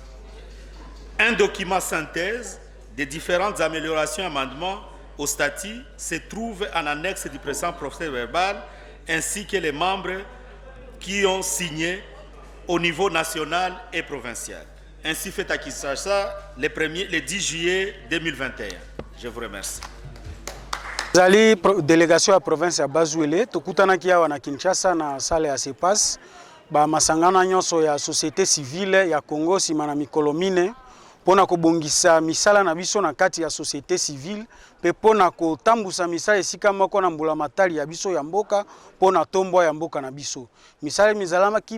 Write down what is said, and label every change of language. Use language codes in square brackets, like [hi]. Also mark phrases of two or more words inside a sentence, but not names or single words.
[fr] Un document synthèse des différentes améliorations et amendements au statut se trouve en annexe du présent procès-verbal ainsi que les membres qui ont signé au niveau national et provincial. Ainsi fait à Kinshasa le 10 juillet 2021. Je vous remercie. [ln] Zali délégation à province ya Bazwele tokutanaki awa na Kinshasa na salle ya CEPAS ba masangana nyonso ya [fr] société civile [ln] ya Congo sima na mikolo mine pona kobongisa misala na biso na kati ya [fr] société civile [ln] pe pona kotambusa misala esika moko na mbula matali ya biso ya mboka pona tombo ya mboka na biso misala mizalama ki